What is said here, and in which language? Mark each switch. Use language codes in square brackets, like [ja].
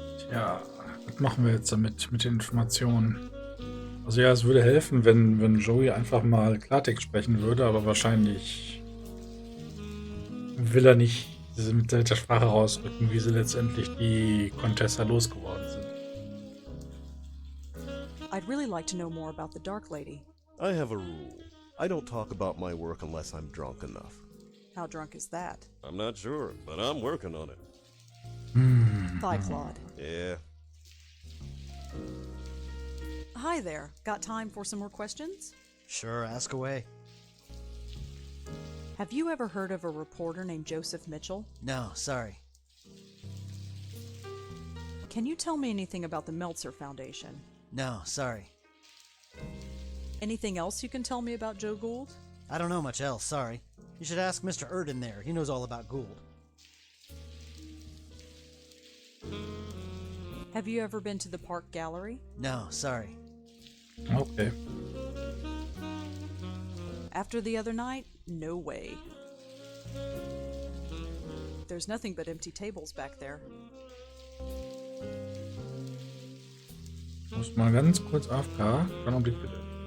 [de] Tja, was machen wir jetzt damit, mit den Informationen? Also ja, es würde helfen, wenn Joey einfach mal Klartext sprechen würde, aber wahrscheinlich will er nicht mit der Sprache rausrücken, wie sie letztendlich die Contessa losgeworden sind. [en] I'd really like to know more about the Dark Lady. I have a rule. I don't talk about my work unless I'm drunk enough. How drunk is that? I'm not sure, but I'm working on it. Bye, Claude. Yeah. Hi there. Got time for some more questions? Sure, ask away. Have you ever heard of a reporter named Joseph Mitchell? No, sorry. Can you tell me anything about the Meltzer Foundation? No, sorry. Anything else you can tell me about Joe Gould? I don't know much else, sorry. You should ask Mr. Erden there. He knows all about Gould. Have you ever been to the Park Gallery? No, sorry. Okay. After the other night? No way. There's nothing but empty tables back there. [de] Ich muss mal ganz kurz AFK. Einen Augenblick bitte.